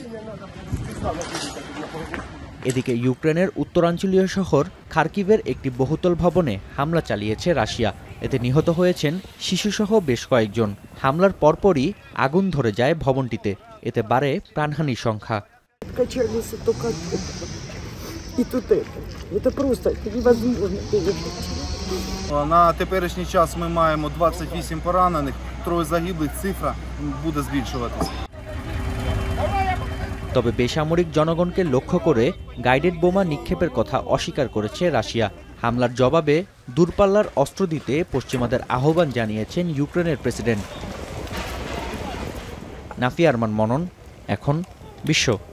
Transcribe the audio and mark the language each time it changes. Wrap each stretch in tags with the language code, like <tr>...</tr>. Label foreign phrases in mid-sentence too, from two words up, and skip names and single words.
<bn>এদিকে ইউক্রেনের উত্তরাঞ্চলীয় শহর খার্কিভের একটি বহুতল ভবনে হামলা চালিয়েছে রাশিয়া। এতে নিহত হয়েছেন শিশুসহ বেশ কয়েকজন। হামলার পরপরই আগুন ধরে যায় ভবনটিতে। এতে বাড়ে প্রাণহানির সংখ্যা।</bn> <uk>На теперішній час ми маємо 28 поранених, 3 загиблих, цифра буде збільшуватися।</uk> <bn>তবে বেসামরিক জনগণকে লক্ষ্য করে গাইডেড বোমা নিক্ষেপের কথা অস্বীকার করেছে রাশিয়া। হামলার জবাবে দূরপাল্লার অস্ত্র দিতে পশ্চিমাদের আহ্বান জানিয়েছেন ইউক্রেনের প্রেসিডেন্ট। নাফি আরমান মনন, এখন বিশ্ব।</bn>